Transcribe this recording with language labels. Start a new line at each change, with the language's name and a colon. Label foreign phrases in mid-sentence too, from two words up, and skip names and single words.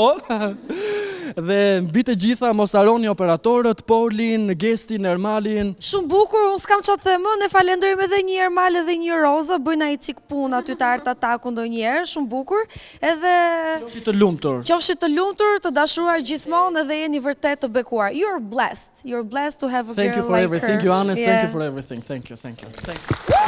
Albanian: Dhe mbi të gjitha mos harroni operatorët, Polin, Gestin, Ermalin. Shumë bukur, unë s'kam çfarë të them më, ne falenderojmë edhe një Ermal edhe një Roza, bëjnë ai çik punë aty të Art Attack ndonjëherë, shumë bukur. Edhe qofshi të lumtur. Qofshi të lumtur, të dashuruar gjithmonë edhe jeni vërtet të bekuar.
English: You're blessed. You're blessed to have a girl like her. Thank you for everything. Thank you, Anne. Thank you for everything. Thank you. Thank you. Thank you.